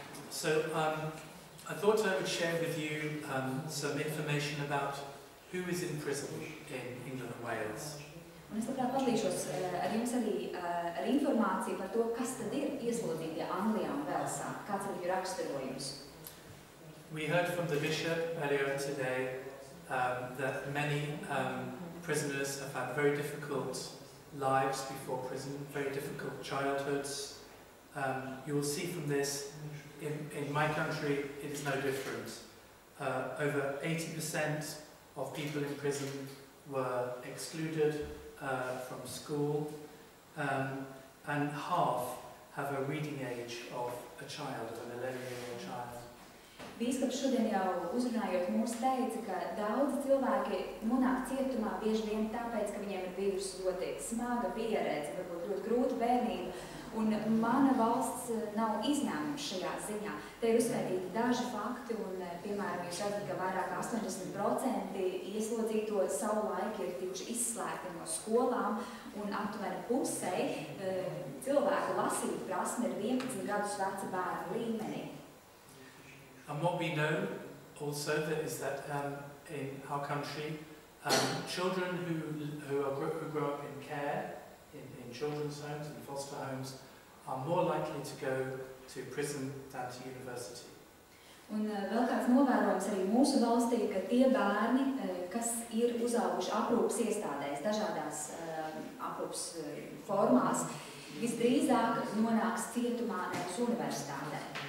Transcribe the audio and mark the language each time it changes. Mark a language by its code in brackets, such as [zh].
[en] So I thought I would share with you some information about who is in prison in England and Wales. [lv] Un es labprāt padalīšos ar jums arī ar informāciju par to, kas tad ir ieslodzītie Anglijā un Velsā, kāds ir viņu raksturojums. [en] We heard from the bishop earlier today that many prisoners have had very difficult lives before prison, very difficult childhoods. You will see from this, in my country, it is no different. Over 80% of people in prison were excluded from school, and half have a reading age of a child, an 11-year-old child. [lv] Bīskaps šodien jau uzrunājot mūs teica, ka daudzi cilvēki nonāk cietumā bieži vien tāpēc, ka viņiem ir bijusi ļoti smaga pieredze, varbūt ļoti grūta bērnība, un mana valsts nav izņēmums šajā ziņā. Te ir uzskaitīti daži fakti, un, piemēram, jūs redzat, ka vairāk 80% ieslodzīto savu laiku ir tikuši izslēgti no skolām, un aptuveni pusei cilvēku lasīt prasme ir 11 gadus veca bērnu līmenī. [en] And what we know also is that in our country, children who grow up in care, in children's homes and foster homes, are more likely to go to prison than to university. [lv] Un vēl kāds novērojums arī mūsu valstī, ka tie bērni, kas ir uzauguši aprūpas iestādēs, dažādās aprūpas formās, visdrīzāk nonāks cietumā nevis universitātē.